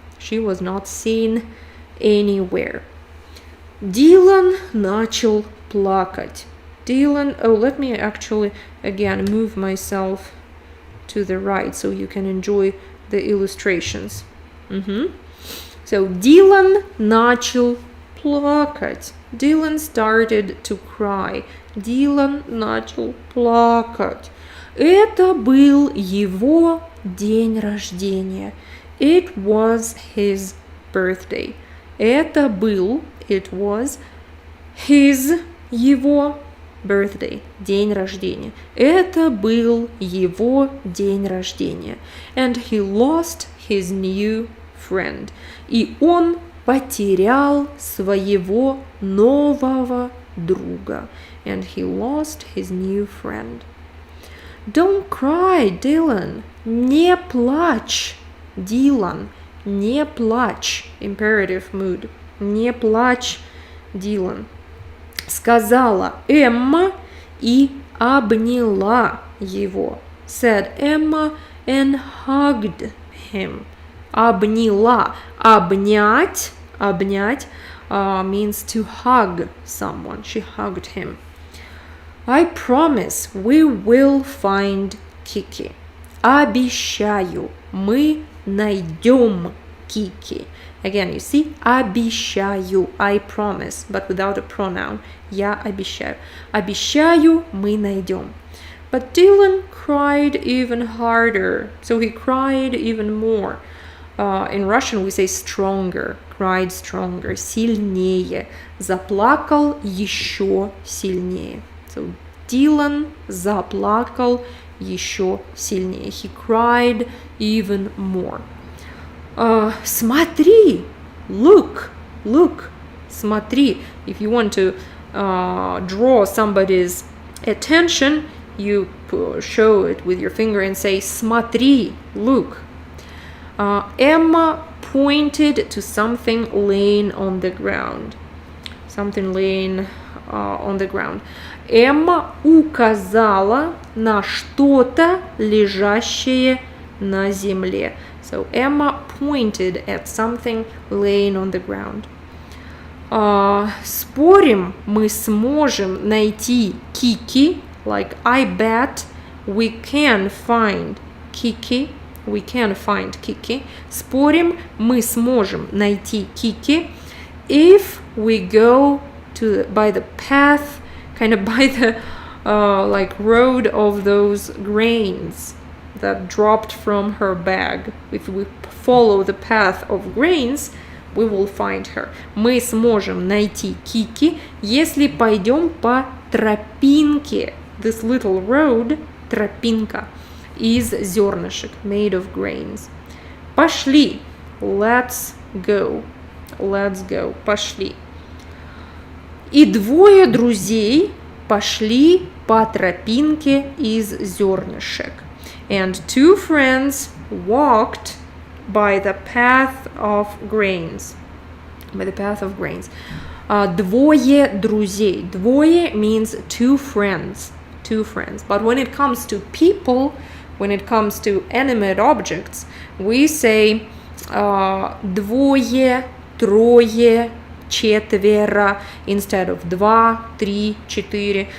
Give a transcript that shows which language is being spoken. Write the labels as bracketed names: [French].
[English] She was not seen anywhere. [Russian] Dylan начал плакать. [English] Dylan, oh, let me actually again move myself to the right so you can enjoy the illustrations. [Russian] So Dylan начал плакать. [English] Dylan started to cry. [Russian] Dylan начал плакать. Это был его день рождения. [English] It was his birthday. [Russian] Это был, [English] it was, his, [Russian] его, [English] birthday, [Russian] день рождения. Это был его день рождения. [English] And he lost his new friend. [Russian] И он потерял своего нового друга. [English] And he lost his new friend. Don't cry, Dylan. [Russian] Не плачь, Dylan. Не плачь. [English] Imperative mood. [Russian] Не плачь, Dylan. Сказала Эмма и обняла его. [English] Said Emma and hugged him. [Russian] Обняла. Обнять. [English] Обнять means to hug someone. She hugged him. I promise we will find Kiki. [Russian] Обещаю, мы найдем Kiki. [English] Again, you see, обещаю, I promise, but without a pronoun. [Russian] Я обещаю. Обещаю, мы найдем. [English] But Dylan cried even harder. So he cried even more. In Russian we say stronger. Cried stronger. [Russian] Сильнее. Заплакал еще сильнее. So Dylan заплакал еще сильнее. [English] He cried even more. [Russian] Смотри, [English] look, [Russian] смотри. [English] If you want to draw somebody's attention, you show it with your finger and say смотри, look. Emma pointed to something laying on the ground. Something laying on the ground. [Russian] Эмма указала на что-то, лежащее на земле. [English] So Emma pointed at something laying on the ground. [Russian] Спорим, мы сможем найти Kiki. [English] Like, I bet we can find Kiki. We can find Kiki. [Russian] Спорим, мы сможем найти [English] Kiki if we go by the path, kind of by the like road of those grains that dropped from her bag. If we follow the path of grains, we will find her. [Russian] Мы сможем найти Kiki, если пойдем по тропинке. [English] This little road, [Russian] тропинка, из зернышек, [English] made of grains. Пошли. Let's go. Let's go. Пошли. [Russian] И двое друзей пошли по тропинке из зернышек. [English] And two friends walked by the path of grains. By the path of grains. [Russian] Двое друзей. [English] Двое means two friends. Two friends. But when it comes to people, when it comes to animate objects, we say [Russian] двое, трое, четверо [English] instead of [Russian] два, три, четыре.